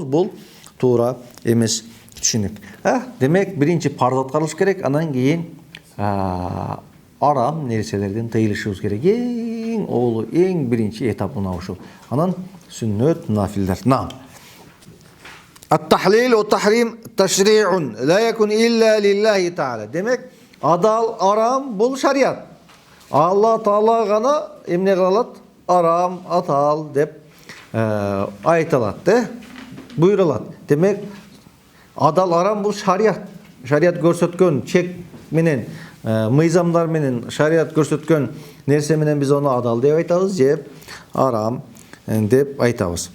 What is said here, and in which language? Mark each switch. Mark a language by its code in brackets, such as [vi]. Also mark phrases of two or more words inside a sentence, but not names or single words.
[ky] Бул туура эмес түшүнүк. Демек, биринчи парыз аткарылыш керек, анан кийин арам нерселерден тыйылышыбыз керек. Эң оболу, эң биринчи этап мына ушул. Анан сүннөт, нафилдер. [ar] التحليل والتحريم تشريع لا يكون إلا لله تعالى. [ky] Демек, адал, арам бул шариат. Алла Таала гана эмне кылат? Арам, атал деп айтылат, буйрулат. Демек, адал, арам бул шариат. Шариат көрсөткөн чек менен, мыйзамдар менен, шариат көрсөткөн нерсе менен биз аны адал деп айтабыз, же арам деп айтабыз.